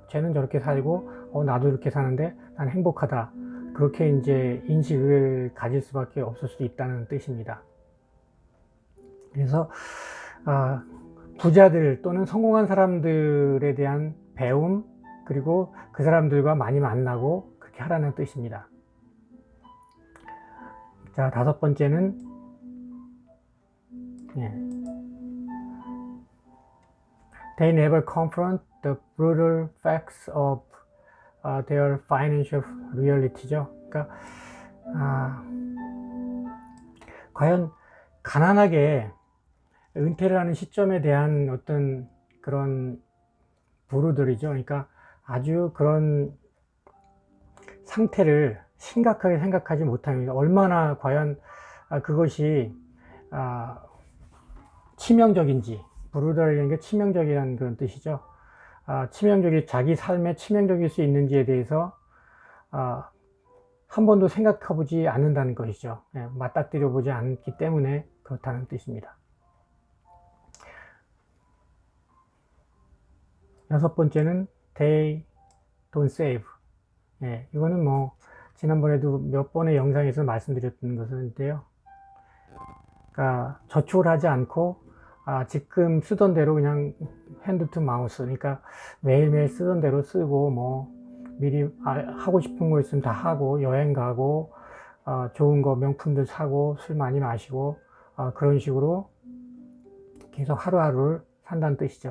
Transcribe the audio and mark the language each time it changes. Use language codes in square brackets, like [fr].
[ko] 쟤는 저렇게 살고 나도 이렇게 사는데 난 행복하다, 그렇게 이제 인식을 가질 수밖에 없을 수 있다는 뜻입니다. 그래서 부자들 또는 성공한 사람들에 대한 배움, 그리고 그 사람들과 많이 만나고 그렇게 하라는 뜻입니다. 자, 다섯 번째는 [en] They never confront the brutal facts of their financial reality죠. [ko] 그러니까 과연 가난하게 은퇴를 하는 시점에 대한 어떤 그런 부류들이죠. 그러니까 아주 그런 상태를 심각하게 생각하지 못합니다. 얼마나 과연 그것이 치명적인지, 부르다라는 게 치명적이라는 그런 뜻이죠. 자기 삶에 치명적일 수 있는지에 대해서 한 번도 생각해 보지 않는다는 것이죠. 맞닥뜨려 보지 않기 때문에 그렇다는 뜻입니다. 여섯 번째는 [en] They don't save. [ko] 이거는 뭐 지난번에도 몇 번의 영상에서 말씀드렸던 것인데요. 그러니까 저축을 하지 않고 지금 쓰던 대로 그냥 핸드 투 마우스, 그러니까 매일매일 쓰던 대로 쓰고, 뭐 미리 하고 싶은 거 있으면 다 하고, 여행 가고, 좋은 거 명품들 사고, 술 많이 마시고, 그런 식으로 계속 하루하루를 산다는 뜻이죠.